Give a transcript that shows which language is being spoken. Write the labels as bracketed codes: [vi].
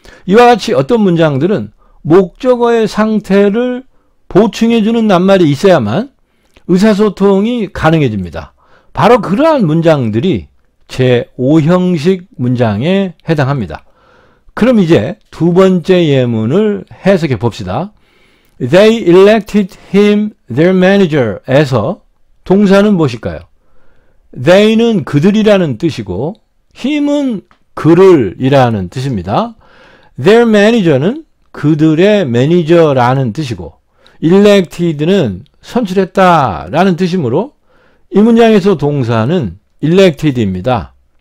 [ko] 이와 같이 어떤 문장들은 목적어의 상태를 보충해주는 낱말이 있어야만 의사소통이 가능해집니다. 바로 그러한 문장들이 제5형식 문장에 해당합니다. 그럼 이제 두 번째 예문을 해석해 봅시다. [en] They elected him their manager [ko] 에서 동사는 무엇일까요? They는 그들이라는 뜻이고 him은 그를 이라는 뜻입니다. [en] Their manager [ko] 는 그들의 매니저라는 뜻이고 elected는 선출했다 라는 뜻이므로 이 문장에서 동사는 elected입니다.